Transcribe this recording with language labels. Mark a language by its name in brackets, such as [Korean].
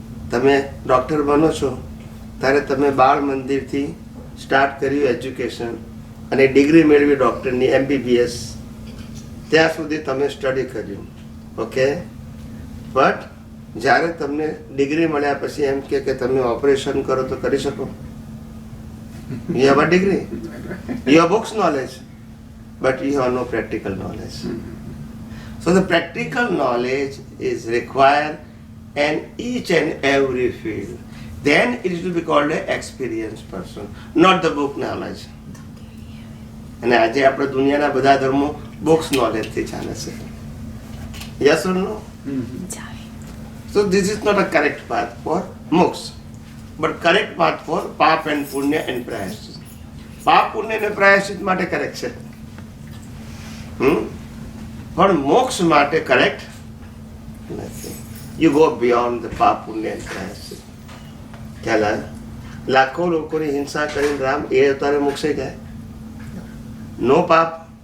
[Gujarati] તમે ડૉક્ટર બનો છો ત્યારે તમે બાળ મંદિરથી સ્ટાર્ટ કર્યું એજ્યુકેશન અને ડિગ્રી મેળવી ડૉક્ટરની MBBS, ત્યાં સુધી તમે સ્ટડી કર્યું. ઓકે, બટ જ્યારે તમને ડિગ્રી મળ્યા પછી એમ કે તમે ઓપરેશન કરો તો કરી શકો? [English] You have a degree, you have books knowledge, but you have no practical knowledge. So the practical knowledge is required in each and every field. Then it will be called an experienced person, not the book knowledge. [Gujarati] અને આજે આપણે દુનિયાના બધા ધર્મો books નોલેજથી ચાલે છે. [English] Yes or no? So this is not a correct path for moksha, but correct path for પાપ and પુણ્ય and પ્રાયશ્ચિત. [Gujarati] પાપ પુણ્ય અને પ્રાયશ્ચિત માટે કરેક્ટ છે, પણ મોક્ષ માટે કરેક્ટ નથી. [English] You go beyond the પાપ પુણ્ય and પ્રાયશ્ચિત. [Gujarati] ખ્યાલ આવે? લાખો લોકોની હિંસા કરીને રામ એ અવતારે મોક્ષે ગયા? નો પાપ.